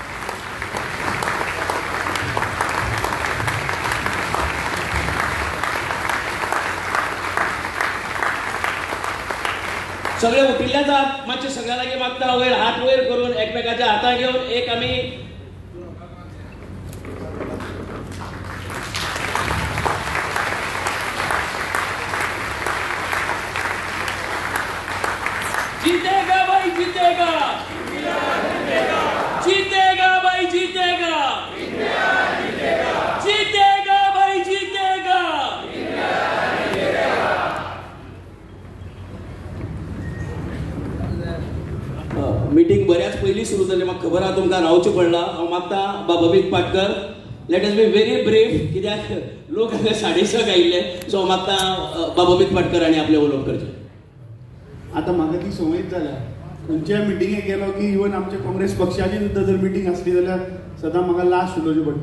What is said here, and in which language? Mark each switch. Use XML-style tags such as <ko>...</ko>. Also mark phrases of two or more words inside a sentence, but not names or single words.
<kok>सगळे उठिल्ले जात. मातशे सगळ्या लागीं मागता वयर हात वयर करून एकमेकाच्या हातां घेवन एक आमी</kok> <hi>जीतेगा भाई जीतेगा, जीतेगा भाई जीतेगा, जीतेगा भाई जीतेगा.</hi> <kok>मीटिंग बऱ्याच पयलीं सुरू जाली. म्हाका खबर आहा तुमकां रावचें पडलां. हांव मागता बाब अमित पाटकर</kok> <en>let us be very brief,</en> <kok>कित्याक लोक हांगा 6:30 आयिल्ले. सो मागता बाब अमित पाटकर आनी आपले उलोवप करचें. आता म्हाका ती संवयच जाल्या. खंयच्या मिटिंगेक गेलो की इवन आमच्या काँग्रेस पक्षाची सुद्दां जर मिटींग आसली जाल्यार सदां म्हाका लास्ट उलोवचें पडटा.</kok>